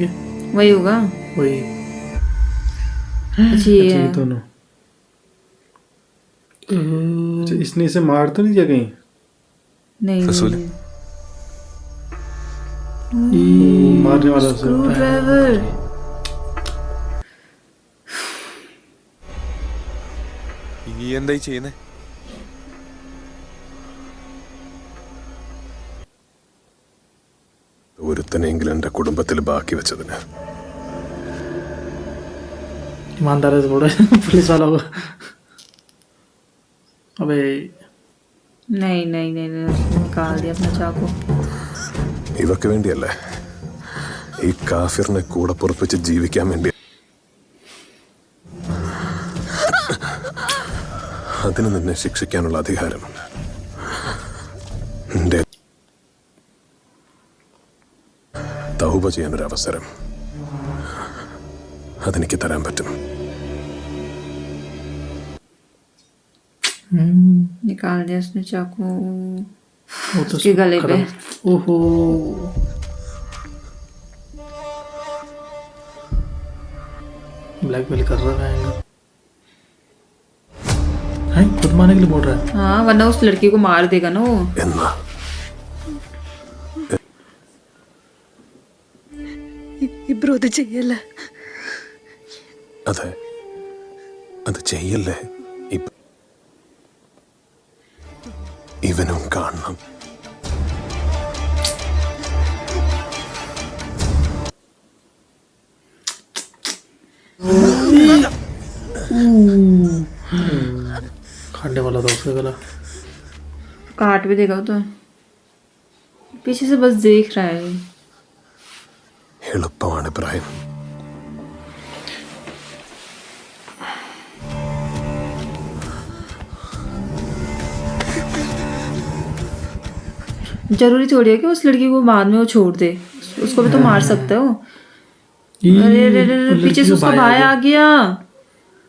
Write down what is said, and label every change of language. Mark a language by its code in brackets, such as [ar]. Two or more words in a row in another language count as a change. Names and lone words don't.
[hi] वही होगा। वही अच्छा ये अच्छा, है। ये दोनों। अच्छा इसने इसे मार तो नहीं दिया कहीं? नहीं रसूल। वो मारने वाला उसे। [en] screw driver. [ml] ഈ എന്തായി ചെയ്യുന്നേ? ഒരുത്തനെങ്കിലും എൻ്റെ കുടുംബത്തിൽ ബാക്കി വെച്ചതിന് [hi] ईमानदार से बोले पुलिस वाला को। अबे नहीं नहीं नहीं नहीं उसने निकाल दिया अपना चाकू। [ml] ഇവക്ക് വേണ്ടിയല്ലേ? ഈ കാഫിറിനെ കൂടെ പൊറപ്പിച്ച് ജീവിക്കാൻ വേണ്ടി. അതിന് നിന്നെ ശിക്ഷിക്കാനുള്ള അധികാരമുണ്ട്. നിന്റെ തൗബ ചെയ്യാനൊരു അവസരം അതെനിക്ക് തരാൻ പറ്റും. [hi] निकाल दिया उसने चाकू वो तो उसके गले पे। ओहो ब्लैकमेल कर रहा है। हैं खुद मारने के लिए बोल रहा है। हाँ वरना उस लड़की को मार देगा ना वो। [ml] എന്നാ ഇബ്രു അത് ചെയ്യല്ല. അതെ അത് ചെയ്യല്ലേ? ഇവനും കാണണം. [hi] खाने वाला था उसका गला। काट भी देगा वो तो। पीछे से बस देख रहा है। [ml] എളുപ്പമാണ് ഇബ്രാഹിം. [hi] जरूरी थोड़ी है कि उस लड़की को बाद में वो छोड़ दे। उसको भी तो मार सकते हो। अरे अरे अरे पीछे से उसका भाई आ गया।